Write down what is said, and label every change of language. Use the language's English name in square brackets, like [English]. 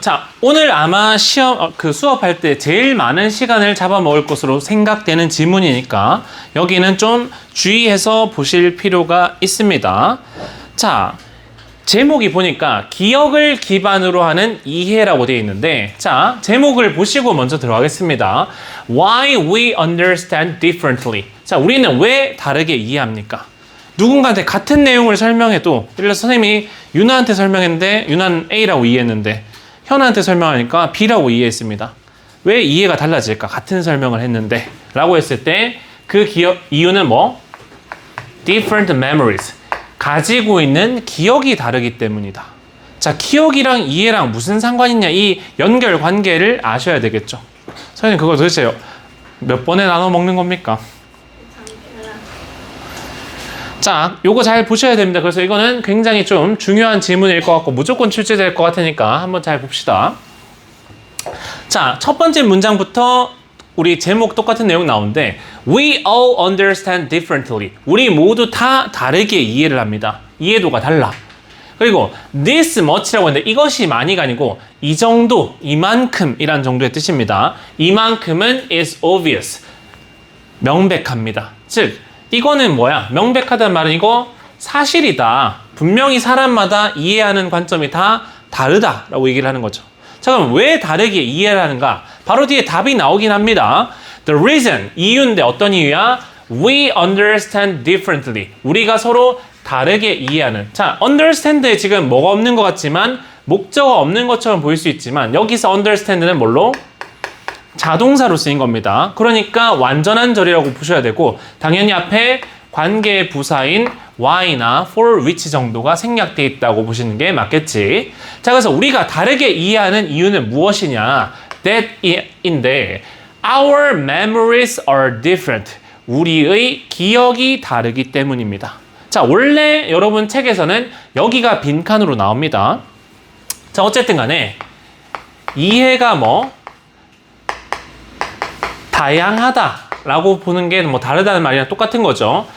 [Korean] 자, 오늘 아마 시험 그 수업할 때 제일 많은 시간을 잡아먹을 것으로 생각되는 지문이니까 여기는 좀 주의해서 보실 필요가 있습니다. 자, 제목이 보니까 기억을 기반으로 하는 이해라고 되어 있는데, 자, 제목을 보시고 먼저 들어가겠습니다. [English] Why we understand differently. [Korean] 자, 우리는 왜 다르게 이해합니까? 누군가한테 같은 내용을 설명해도, 예를 들어서 선생님이 유나한테 설명했는데 유나는 A라고 이해했는데 현아한테 설명하니까 B라고 이해했습니다. 왜 이해가 달라질까? 같은 설명을 했는데 라고 했을 때 그 이유는 뭐? [English] Different memories. [Korean] 가지고 있는 기억이 다르기 때문이다. 자, 기억이랑 이해랑 무슨 상관이 있냐, 이 연결 관계를 아셔야 되겠죠. 선생님 그거 도대체 몇 번에 나눠 먹는 겁니까? 자, 요거 잘 보셔야 됩니다. 그래서 이거는 굉장히 좀 중요한 질문일 것 같고 무조건 출제될 것 같으니까 한번 잘 봅시다. 자, 첫 번째 문장부터 우리 제목 똑같은 내용 나오는데 [English] We all understand differently. [Korean] 우리 모두 다 다르게 이해를 합니다. 이해도가 달라. 그리고 this much라고 했는데 이것이 많이가 아니고 이 정도, 이만큼이란 정도의 뜻입니다. 이만큼은 [English] is obvious. [Korean] 명백합니다. 즉, 이거는 뭐야? 명백하다는 말은 이거 사실이다. 분명히 사람마다 이해하는 관점이 다 다르다라고 얘기를 하는 거죠. 자, 그럼 왜 다르게 이해를 하는가? 바로 뒤에 답이 나오긴 합니다. [English] The reason, [Korean] 이유인데 어떤 이유야? [English] We understand differently. [Korean] 우리가 서로 다르게 이해하는. 자, understand에 지금 뭐가 없는 것 같지만 목적어 없는 것처럼 보일 수 있지만 여기서 understand는 뭘로? 자동사로 쓰인 겁니다. 그러니까 완전한 절이라고 보셔야 되고 당연히 앞에 관계 부사인 why나 for which 정도가 생략되어 있다고 보시는 게 맞겠지. 자, 그래서 우리가 다르게 이해하는 이유는 무엇이냐? [English] that인데 our memories are different. [Korean] 우리의 기억이 다르기 때문입니다. 자, 원래 여러분 책에서는 여기가 빈칸으로 나옵니다. 자, 어쨌든 간에 이해가 뭐? 다양하다라고 보는 게 뭐 다르다는 말이랑 똑같은 거죠.